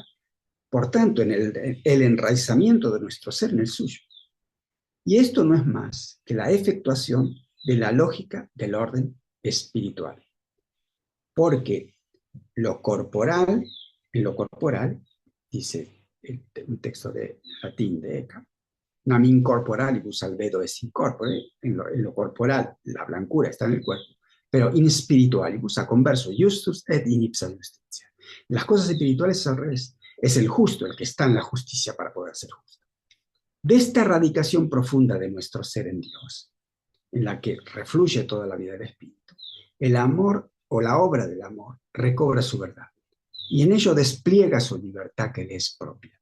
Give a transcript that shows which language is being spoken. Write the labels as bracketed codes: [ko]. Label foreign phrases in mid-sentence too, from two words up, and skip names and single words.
[es] Por tanto, en el enraizamiento de nuestro ser en el suyo. Y esto no es más que la efectuación de la lógica del orden espiritual. Porque en lo corporal, dice un texto de latín de Eckhart, [la] nam in corporalibus albedo es in corpore, [es] en lo corporal la blancura está en el cuerpo, pero [la] in spiritualibus a converso justus et in ipsa justitia. [es] Las cosas espirituales al revés, es el justo el que está en la justicia para poder ser justo. De esta radicación profunda de nuestro ser en Dios, en la que refluye toda la vida del espíritu, el amor o la obra del amor recobra su verdad y en ello despliega su libertad que le es propia.